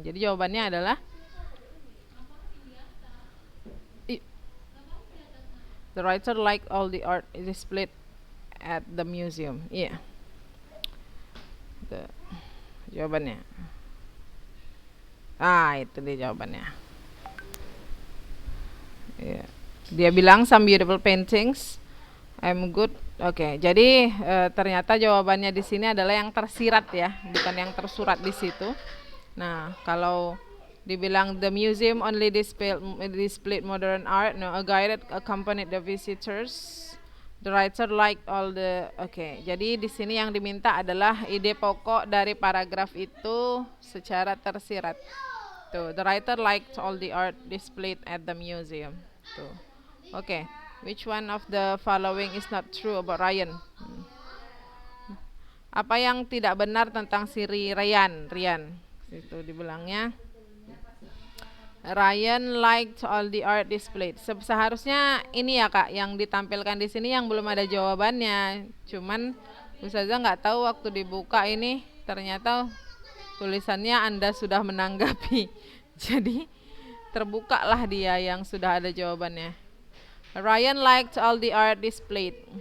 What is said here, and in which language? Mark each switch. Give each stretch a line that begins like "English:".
Indonesian: Jadi jawabannya adalah
English: the writer liked all the art displayed at the museum.
Indonesian: Iya.
English: Yeah.
Indonesian: Jawabannya. Itu dia jawabannya.
English: Yeah.
Indonesian: Dia bilang
English: some beautiful paintings. I'm good.
Indonesian: Oke, jadi ternyata jawabannya di sini adalah yang tersirat ya, bukan yang tersurat di situ. Nah, kalau dibilang
English: the museum only displayed modern art, no, a guide accompanied the visitors. The writer liked all the.
Indonesian: Jadi di sini yang diminta adalah ide pokok dari paragraf itu secara tersirat.
English: Tuh, the writer liked all the art displayed at the museum. Tuh. Which one of the following is not true about Ryan?
Indonesian: Apa yang tidak benar tentang si Ryan? Itu dibilangnya
English: Ryan liked all the art displayed.
Indonesian: Seharusnya ini ya Kak, yang ditampilkan di sini yang belum ada jawabannya. Cuman Ustazah nggak tahu waktu dibuka ini ternyata tulisannya Anda sudah menanggapi. Jadi terbukalah dia yang sudah ada jawabannya.
English: Ryan liked all the art displayed.